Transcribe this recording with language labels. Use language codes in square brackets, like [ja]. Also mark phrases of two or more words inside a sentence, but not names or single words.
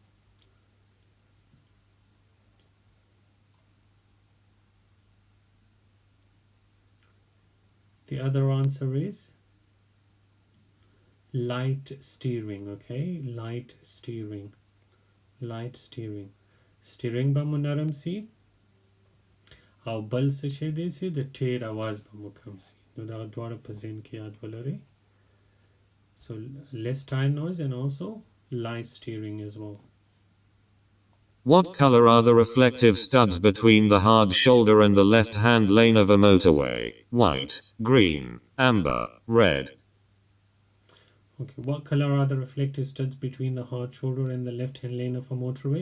[en] The other answer is light steering. Okay, light steering. Light steering. [ps] Steering به مو نرم سي او بل څه شی دی چې د ټیر आवाज به مو کم سي نو دا دواړه په ذهن کې یاد ولرئ. [en] So less tire noise and also light steering as well. What color are the reflective studs between the hard shoulder and the left-hand lane of a motorway? White, green, amber, red. Okay, what color are the reflective studs between the hard shoulder and the left-hand lane of a motorway?